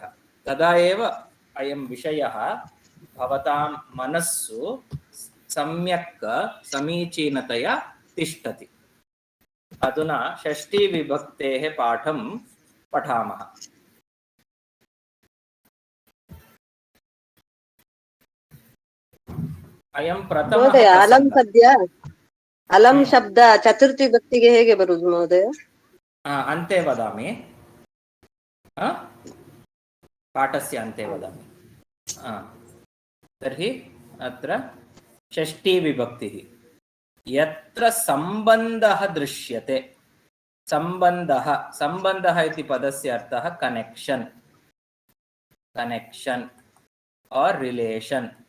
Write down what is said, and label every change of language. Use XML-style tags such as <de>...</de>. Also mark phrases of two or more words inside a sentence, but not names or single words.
<sa>तदा एव अयं विषयः भवतां मनस्सु सम्यक् समीचीनतया तिष्ठति। अधुना षष्ठीविभक्तेः पाठं पठामः। अयं प्रथमः ಮಹೋದಯ ಅಲಂ प्रसङ्गः।</sa> <kn>ಪದ್ಯ ಅಲಂ ಶಬ್ದ ಚತುರ್ಥಿ ವಿಭಕ್ತಿಗೆ ಹೇಗೆ ಬರುವುದು ಮಹೋದಯ?</kn> <sa>अन्ते वदामि, पाठस्य अन्ते वदामि। तर्हि अत्र षष्ठीविभक्तिः। यत्र सम्बन्धः दृश्यते, सम्बन्धः इति पदस्य अर्थः कनेक्शन, और रिलेशन।</sa>